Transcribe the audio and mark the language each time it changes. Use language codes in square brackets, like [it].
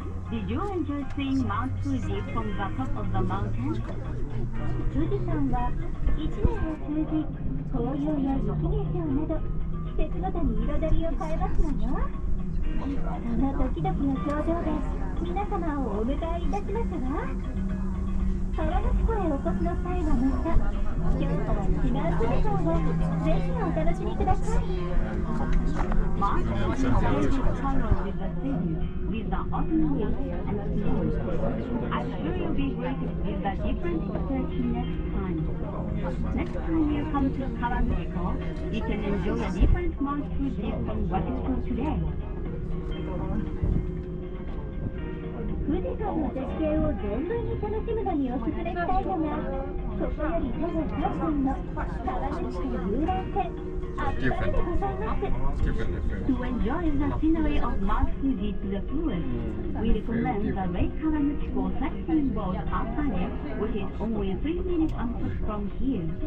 [en] Did you enjoy seeing Mount Fuji from the top of the mountain? [ja] 富士山は一年を通じ紅葉や雪化粧など季節ごとに彩りを変えますのよ。その時々の表情で皆様をお迎えいたしますわ。川口湖へお越しの際はまた今日とは違う富士山をぜひお楽しみください。 [en] Mount Fuji is covered with the city with the autumn leaves and snow. I'm sure you'll be greeted with the different perception next time. Next time you come to Kawaguchiko, you can enjoy a different Mount Fuji from what you saw today. [ja] 富士山の絶景を存分に楽しむのにおすすめしたいのがここより徒歩3分の川口湖遊覧船アッパレでございます。 [en] To enjoy the scenery of Mount Fuji to the fullest, we recommend the Lake Kawaguchiko sightseeing boat Appare, which is only 3 minutes on foot from here.